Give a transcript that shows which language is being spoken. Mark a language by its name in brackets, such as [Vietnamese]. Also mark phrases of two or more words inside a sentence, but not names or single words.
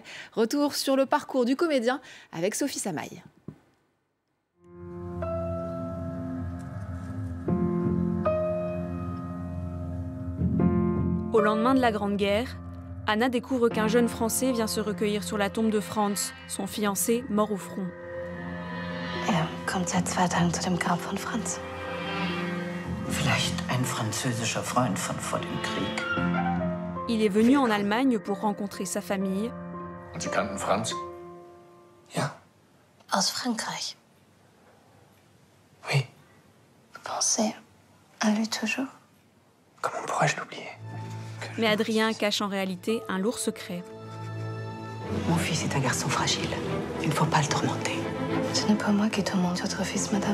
[French] Retour sur le parcours du comédien avec Sophie Samaï. Au lendemain de la Grande Guerre, Anna découvre qu'un jeune Français vient se recueillir sur la tombe de Franz, son fiancé mort au front. [German] Kommt seit 2 Tagen zu dem Grab von Franz. Vielleicht ein französischer Freund von vor dem Krieg. Il est venu en Allemagne pour rencontrer sa famille. Und Sie kannten Franz? Ja. Aus Frankreich. [French] Oui. Vous pensez à lui toujours? Comment pourrais-je l'oublier? Mais Adrien cache en réalité un lourd secret. Mon fils est un garçon fragile. Il ne faut pas le tourmenter. Ce n'est pas moi qui tourmente votre fils, madame.